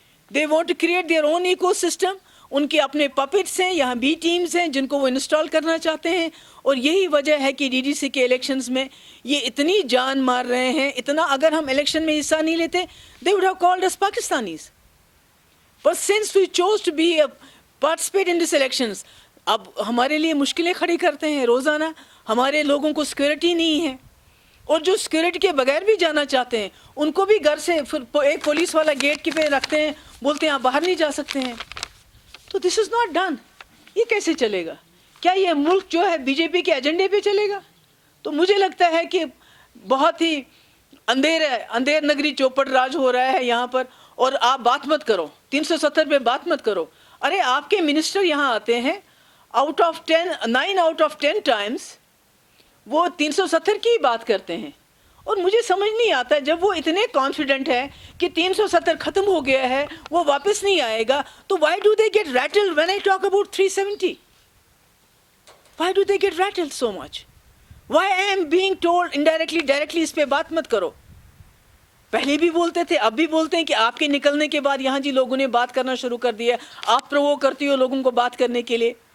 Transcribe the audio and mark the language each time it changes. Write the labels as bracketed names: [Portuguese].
[English] They want to create their own ecosystem. [Urdu] ان کے اپنے پپٹس ہیں, یہاں بھی ٹیمز ہیں جن کو وہ انسٹال کرنا چاہتے ہیں, اور یہی وجہ ہے کہ ڈی ڈی سی کے الیکشنز میں یہ اتنی جان مار رہے ہیں, اتنا. اگر ہم الیکشن میں حصہ نہیں لیتے [English] they would have called us Pakistanis. But since we chose to be participate in these elections, [Urdu] اب ہمارے لیے مشکلیں کھڑی کرتے ہیں روزانہ. ہمارے لوگوں کو سیکورٹی نہیں ہے, اور جو سیکورٹی کے بغیر بھی جانا چاہتے ہیں ان کو بھی گھر سے ایک پولیس والا گیٹ کے پہ رکھتے ہیں, بولتے ہیں آپ باہر نہیں جا سکتے ہیں. تو [English] This is not done. [Urdu] یہ کیسے چلے گا؟ کیا یہ ملک جو ہے بی جے پی کے ایجنڈے پہ چلے گا؟ تو مجھے لگتا ہے کہ بہت ہی اندھیر نگری چوپٹ راج ہو رہا ہے یہاں پر. اور آپ بات مت کرو 370 پہ, بات مت کرو. ارے آپ کے منسٹر یہاں آتے ہیں, 9 out of 10 ٹائمز وہ 370 کی بات کرتے ہیں, اور مجھے سمجھ نہیں آتا جب وہ اتنے کانفیڈنٹ ہے کہ 370 ختم ہو گیا ہے, وہ واپس نہیں آئے گا, تو [English] why do they get rattled when I talk about 370? Why do they get rattled so much? Why I am being told indirectly, directly [Urdu] اس پہ بات مت کرو. پہلے بھی بولتے تھے, اب بھی بولتے ہیں کہ آپ کے نکلنے کے بعد یہاں جی لوگوں نے بات کرنا شروع کر دیا, آپ پروو کرتی ہو لوگوں کو بات کرنے کے لیے.